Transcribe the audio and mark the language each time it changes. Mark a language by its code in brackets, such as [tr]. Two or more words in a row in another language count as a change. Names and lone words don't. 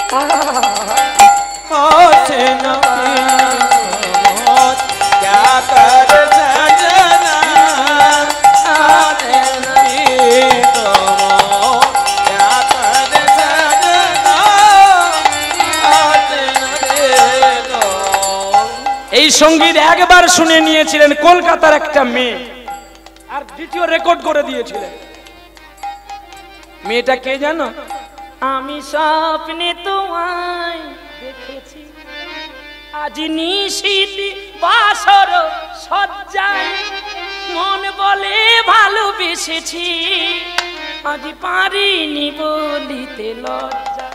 [hi] ना क्या करे सजना आए तो क्या करे सजना आए तो। [bn] এই সঙ্গীত একবার শুনে নিয়েছিলেন কলকাতার একটা মেয়ে, আর দ্বিতীয় রেকর্ড করে দিয়েছিলেন। মেয়েটা কে জানো? আমি স্বপ্নে তোমায় দেখেছি, আজ নিশীথে বাসর সজ্জায়, মন বলে ভালোবেসেছি, আজ পারিনি বলিতে লজ্জায়।